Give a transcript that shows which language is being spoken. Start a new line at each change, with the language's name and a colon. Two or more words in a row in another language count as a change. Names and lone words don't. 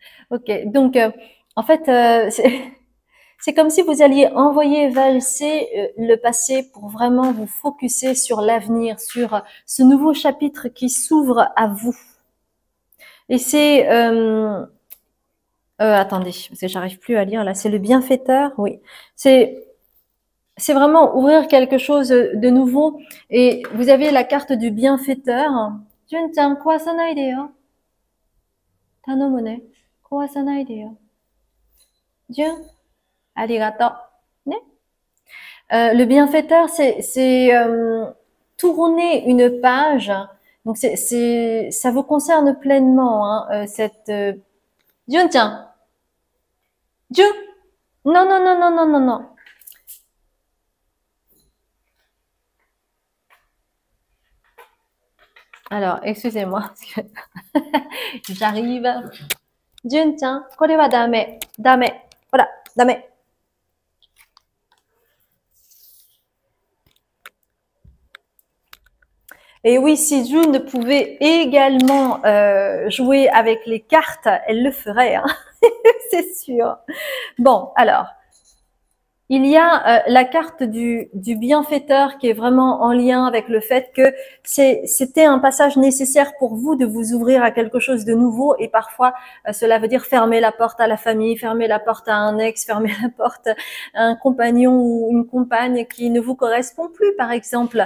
French: Ok, donc en fait, c'est comme si vous alliez envoyer valser le passé pour vraiment vous focuser sur l'avenir, sur ce nouveau chapitre qui s'ouvre à vous. Et c'est attendez, parce que j'arrive plus à lire là. C'est le bienfaiteur, oui. C'est c'est vraiment ouvrir quelque chose de nouveau. Et vous avez la carte du bienfaiteur.
Japanese: Jun-chan, 壊さないでよ. 頼むね. 壊さないでよ. Jun, ありがとう. Ne?
French: Le bienfaiteur, c'est tourner une page. Donc ça vous concerne pleinement, hein, cette Jun-chan. Jun. Non, non, non, non, non, non, non. Alors, excusez-moi, parce que j'arrive.
Japanese: Jun-chan, これはダメ。ダメ。ほら、ダメ。
French: Et oui, si June pouvait également jouer avec les cartes, elle le ferait, hein. C'est sûr. Bon, alors, il y a la carte du bienfaiteur qui est vraiment en lien avec le fait que c'était un passage nécessaire pour vous de vous ouvrir à quelque chose de nouveau, et parfois cela veut dire fermer la porte à la famille, fermer la porte à un ex, fermer la porte à un compagnon ou une compagne qui ne vous correspond plus, par exemple.